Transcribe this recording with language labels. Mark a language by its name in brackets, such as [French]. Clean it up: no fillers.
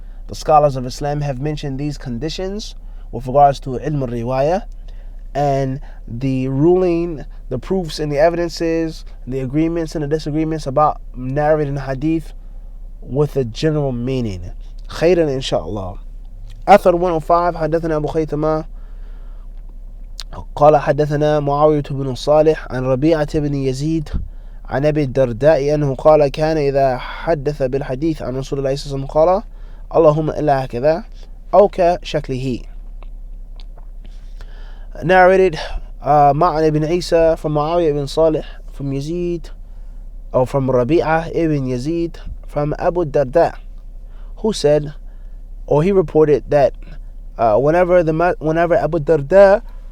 [English] The scholars of Islam have mentioned these conditions with regards to ilm al-riwayah, and the ruling, the proofs and the evidences, the agreements and the disagreements about narrating hadith with a general meaning. [Arabic] Khairan inshallah. Athar 105, حدثنا أبو خيثمة قال حدثنا معاوية بن صالح عن ربيعة بن يزيد عن أبي الدرداء أنه قال كان إذا حدث بالحديث عن رسول الله صلى الله عليه وسلم قال اللهم إلا هكذا أو كشكله. [English] Narrated Ma'an ibn Isa from Muawiyah ibn Salih, from Yazid, or from Rabi'ah ibn Yazid, from Abu Darda, who said, or he reported that whenever Abu Darda,